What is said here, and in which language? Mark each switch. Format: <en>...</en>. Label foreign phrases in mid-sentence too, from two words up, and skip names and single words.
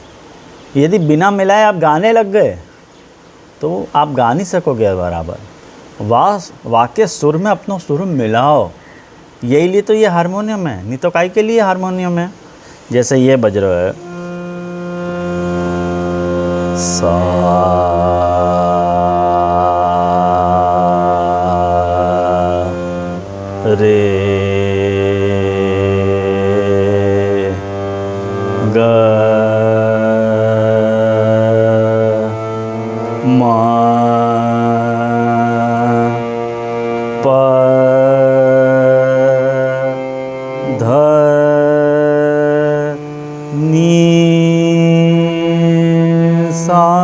<hi>यदि बिना मिलाए आप गाने लग गए तो आप गा नहीं सकोगे बराबर। वाह के सुर में अपना सुर मिलाओ, यही लिए तो ये हारमोनियम है, नहीं तो काहे के लिए हारमोनियम है। जैसे ये बज रहा है सा रे ग मा प ध नी सा</hi>